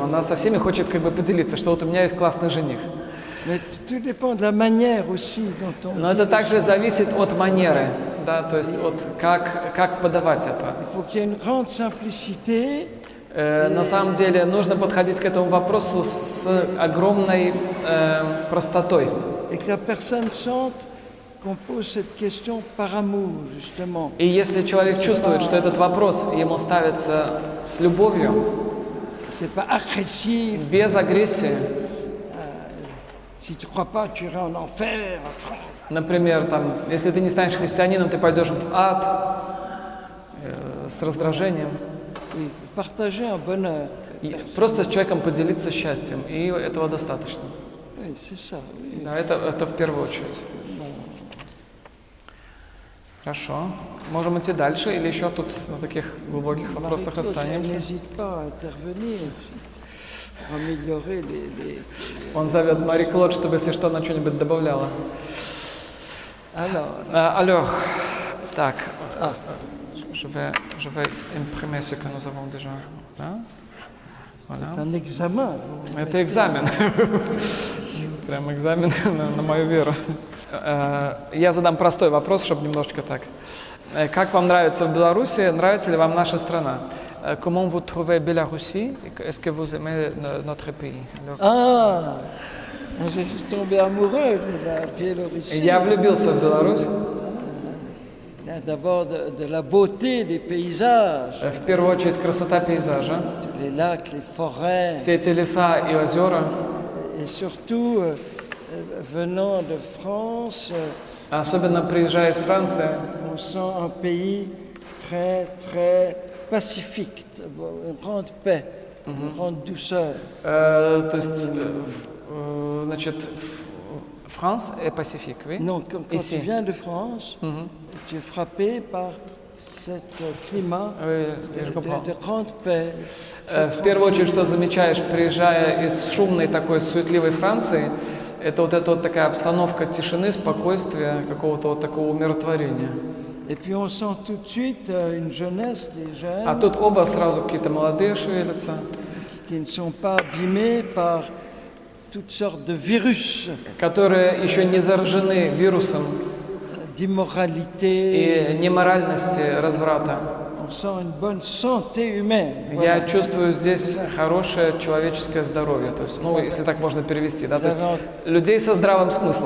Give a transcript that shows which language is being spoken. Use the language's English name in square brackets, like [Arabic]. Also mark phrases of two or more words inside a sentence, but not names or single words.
[Russian] Она со всеми хочет как бы поделиться, что вот у меня есть классный жених. [French] Mais tout dépend de la manière aussi dont on. [Russian] Но это также зависит от манеры, да, то есть от как подавать это. [French] Il faut qu'il y ait une grande simplicité. [Russian] На самом деле нужно подходить к этому вопросу с огромной простотой. [French] Et que la personne sente qu'on pose cette question par amour, justement. [Russian] И если человек чувствует, что этот вопрос ему ставится с любовью, [French] C'est pas agressif. [Russian] без агрессии, [French] Si tu crois pas, tu iras en enfer. [Russian] например, там, если ты не станешь христианином, ты пойдешь в ад с раздражением. [French] Oui, partager un bonheur. [Russian] И просто с человеком поделиться счастьем, и этого достаточно. [French] Oui, c'est ça. Oui. [Russian] Да, это в первую очередь. Хорошо. Можем идти дальше или еще тут на таких глубоких вопросах [French] Marie-Claude, [Russian] останемся? [French] n'hésite pas à intervenir pour améliorer les... [Russian] Он зовет Мари Клод, чтобы, если что, она что-нибудь добавляла. [French] Alors, Alors, так, je vais imprimer ce que nous avons déjà. Да? Voilà. c'est un examen. [Russian] Это экзамен. Прям экзамен на мою веру. Я задам простой вопрос, чтобы немножечко так. Как вам нравится в Беларуси? Нравится ли вам наша страна? [French] Comment vous trouvez Biélorussie? Est-ce que vous aimez notre pays? Ah, je suis tombé amoureux de la Biélorussie. [Russian] Я влюбился в Беларусь. [French] D'abord de la beauté des paysages, [Russian] В первую очередь красота пейзажа. [French] les lacs, les forêts, [Russian] Все эти леса и озера. [French] et surtout venant de France, [Russian] Особенно приезжая из Франции, [French] on sent un pays très très pacifique, une grande paix, une grande douceur. [Russian] то есть, значит, [French] France et Pacifique, oui? Non, quand Ici. tu viens de France, tu es frappé par ce climat Oui, je comprends. de grande paix. [Russian] В первую очередь, что замечаешь, приезжая из шумной такой суетливой Франции, это вот эта вот такая обстановка тишины, спокойствия, какого-то вот такого умиротворения. [French] Et puis on sent tout de suite une jeunesse, des jeunes [Russian] А тут оба сразу какие-то молодые шевелятся, [French] qui ne sont pas abîmés par toutes sortes de virus, [Russian] которые еще не заражены вирусом [French] d'immoralité. [Russian] и неморальности, разврата. [French] On sent une bonne santé humaine. [Russian] Я чувствую здесь хорошее человеческое здоровье, то есть, ну, если так можно перевести, да, то есть людей со здравым смыслом.